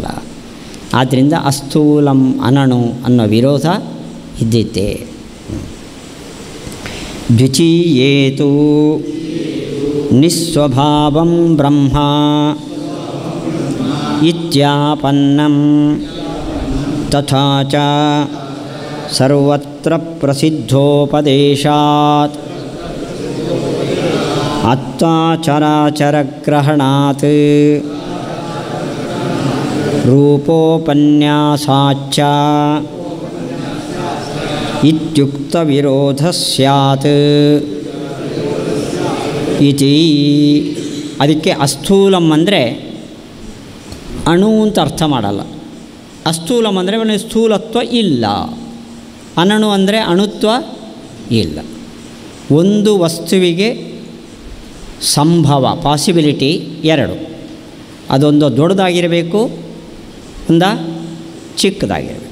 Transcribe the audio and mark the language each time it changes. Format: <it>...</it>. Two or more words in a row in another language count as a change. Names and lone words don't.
<kn>ಆದ್ದರಿಂದ</kn> <sa>ಅಸ್ಥೂಲಂ ಅನಣು</sa> <kn>ಅನ್ನೋ ವಿರೋಧ ಇದ್ದಿದ್ದೆ.</kn> <sa>ದ್ವಿತೀಯೇತು ನಿಸ್ವಭಾವಂ ಬ್ರಹ್ಮ ಇತ್ಯಾಪನ್ನಂ ತಥಾ ಚ ಸರ್ವತ್ರ ಪ್ರಸಿದ್ಧೋಪದೇಶಾತ್ ಅತ್ತಾಚರಾಚರಗ್ರಹಣಾತ್ ರೂಪೋಪನ್ಯಾಸಾಚ್ಚ ಇತ್ಯುಕ್ತವಿರೋಧ ಸ್ಯಾತ್ ಇತಿ.</sa> <kn>ಅದಕ್ಕೆ ಅಸ್ಥೂಲಂ ಅಂದರೆ ಅಣು ಅಂತ ಅರ್ಥ ಮಾಡಲ್ಲ. ಅಸ್ಥೂಲಂ ಅಂದರೆ ಅವನಿಗೆ ಸ್ಥೂಲತ್ವ ಇಲ್ಲ. ಅನಣು ಅಂದರೆ ಅಣುತ್ವ ಇಲ್ಲ. ಒಂದು ವಸ್ತುವಿಗೆ ಸಂಭವ ಪಾಸಿಬಿಲಿಟಿ ಎರಡು, ಅದೊಂದು ದೊಡ್ಡದಾಗಿರಬೇಕು, ಒಂದು ಚಿಕ್ಕದಾಗಿರಬೇಕು.</kn>